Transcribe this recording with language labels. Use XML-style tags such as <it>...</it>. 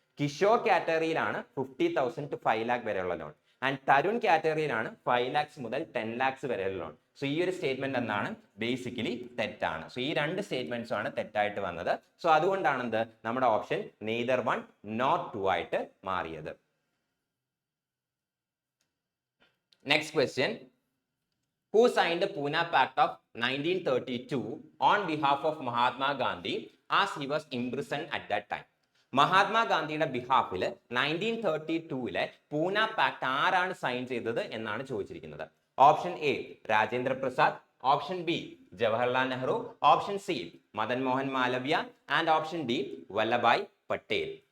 <ml>Kishore കാറ്റഗറിയിലാണ് 50,000 to 5 lakh വരെയുള്ള loan. And Tarun കാറ്റഗറിയിലാണ് 5 lakhs മുതൽ 10 lakhs വരെയുള്ള ലോൺ. സോ ഈ ഒരു സ്റ്റേറ്റ്മെന്റ് എന്താണ്, ബേസിക്കലി തെറ്റാണ്. സോ ഈ രണ്ട് സ്റ്റേറ്റ്മെന്റ്സും ആണ് തെറ്റായിട്ട് വന്നത്. സോ അതുകൊണ്ടാണ് എന്ത്, നമ്മുടെ ഓപ്ഷൻ നെയ്തർ 1 nor 2 ആയിട്ട് മാറിയത്.</ml> <en>Next question, who signed the Pune Pact of 1932 on behalf of Mahatma Gandhi as he was imprisoned at that time?</en> <ml>മഹാത്മാഗാന്ധിയുടെ ബിഹാഫിൽ 1932 പൂന പാക്ട് ആരാണ് സൈൻ ചെയ്തത് എന്നാണ് ചോദിച്ചിരിക്കുന്നത്. Option A Rajendra Prasad, option B Jawaharlal Nehru, option C Madan Mohan Malaviya and option D Vallabhbhai Patel.</ml>